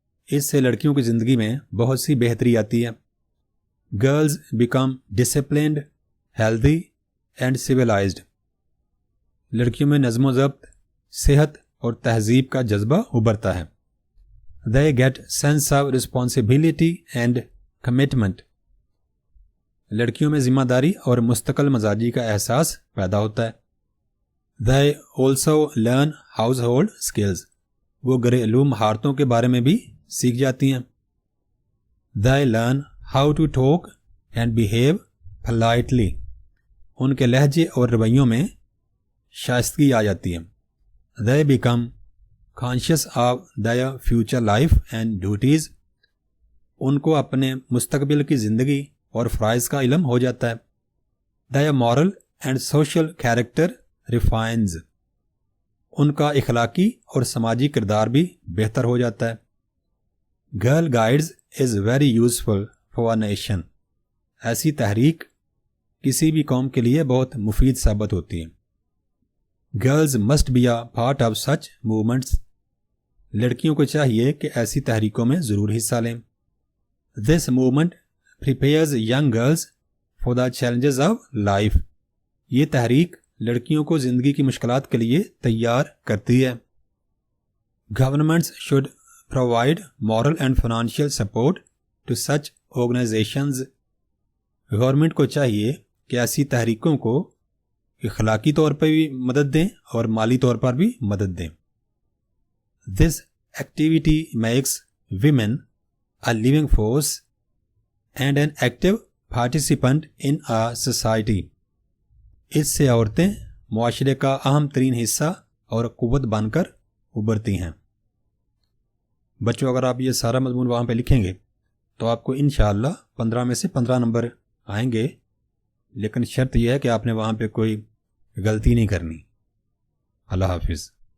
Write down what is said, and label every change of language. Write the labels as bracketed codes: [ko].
[ur] اس سے لڑکیوں کی زندگی میں بہت سی بہتری آتی ہے. [en] Girls become disciplined healthy and civilised. [ur] لڑکیوں میں نظم و ضبط، صحت اور تہذیب کا جذبہ ابھرتا ہے. [en] They get sense of responsibility and commitment. [ur] لڑکیوں میں ذمہ داری اور مستقل مزاجی کا احساس پیدا ہوتا ہے. [en] They also learn household skills. [ur] وہ گھریلو مہارتوں کے بارے میں بھی سیکھ جاتی ہیں. [en] They learn how to talk and behave politely. [ur] ان کے لہجے اور رویوں میں شائستگی آ جاتی ہے. [en] They become conscious of their future life and duties. [ur] ان کو اپنے مستقبل کی زندگی اور فرائض کا علم ہو جاتا ہے. [en] Their moral and social character refines. [ur] ان کا اخلاقی اور سماجی کردار بھی بہتر ہو جاتا ہے. [en] Girl Guides is very useful for a nation. [ur] ایسی تحریک کسی بھی قوم کے لیے بہت مفید ثابت ہوتی ہے. [en] Girls must be a part of such movements. [ur] لڑکیوں کو چاہیے کہ ایسی تحریکوں میں ضرور حصہ لیں. [en] This movement prepares young girls for the challenges of life. [ur] یہ تحریک لڑکیوں کو زندگی کی مشکلات کے لیے تیار کرتی ہے. [en] Governments should provide moral and financial support to such organizations. [ur] Government کو چاہیے کہ ایسی تحریکوں کو اخلاقی طور پر بھی مدد دیں اور مالی طور پر بھی مدد دیں. [en] This activity makes women a living force and an active participant in a society. [ur] اس سے عورتیں معاشرے کا اہم ترین حصہ اور قوت بن کر ابھرتی ہیں. بچوں، اگر آپ یہ سارا مضمون وہاں پہ لکھیں گے تو آپ کو انشاءاللہ 15 میں سے 15 نمبر آئیں گے، لیکن شرط یہ ہے کہ آپ نے وہاں پہ کوئی غلطی نہیں کرنی. اللہ حافظ.